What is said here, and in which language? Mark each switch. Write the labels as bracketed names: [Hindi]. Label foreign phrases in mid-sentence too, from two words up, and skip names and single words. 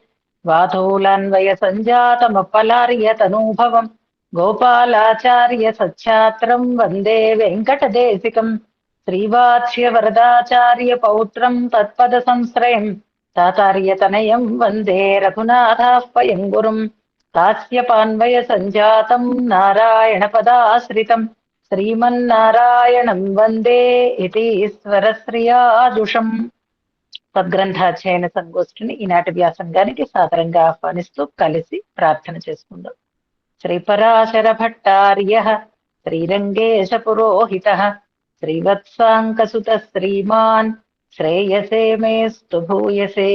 [Sanskrit] वातूलान्वयसञ्जातमपलार्यतनूभवम् गोपालाचार्य सच्छात्रम् वन्दे वेङ्कटदेशिकम् श्रीवात्स्यवरदाचार्य पौत्रम् तत्पदसंश्रयम् तातार्यतनयम् वन्दे रघुनाथाह्वयम् गुरुम् कास्यपान्वय सञ्जातम् नारायणपदाश्रितम् శ్రీమన్నారాయణం వందే ఇది ఈశ్వరశ్రియాజుషం. [Telugu] సద్గ్రంథాధ్యయన సంగోష్ఠిని ఈనాటి వ్యాసంగానికి సాదరంగా ఆహ్వానిస్తూ కలిసి ప్రార్థన చేసుకుందాం. [Sanskrit] శ్రీపరాశర భట్టార్య శ్రీరంగేశ పురోహిత శ్రీవత్సాంకసుత శ్రీమాన్ శ్రేయసే మేస్తు భూయసే.